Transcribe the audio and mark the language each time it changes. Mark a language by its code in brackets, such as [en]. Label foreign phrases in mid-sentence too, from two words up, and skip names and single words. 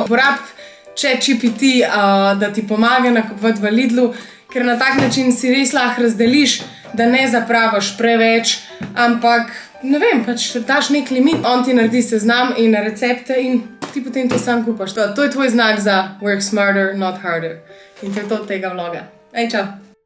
[sl] Uporabi ChatGPT, da ti pomaga nakupovati v Lidlu, ker na tak način si res lahko razdeliš, da ne zapravaš preveč, ampak ne vem, pač daš nek limit, on ti naredi seznam in recepte in ti potem to sam kupaš. To je tvoj znak za [en] work smarter, not harder. [sl] In to je to od tega vloga. Ej, čau!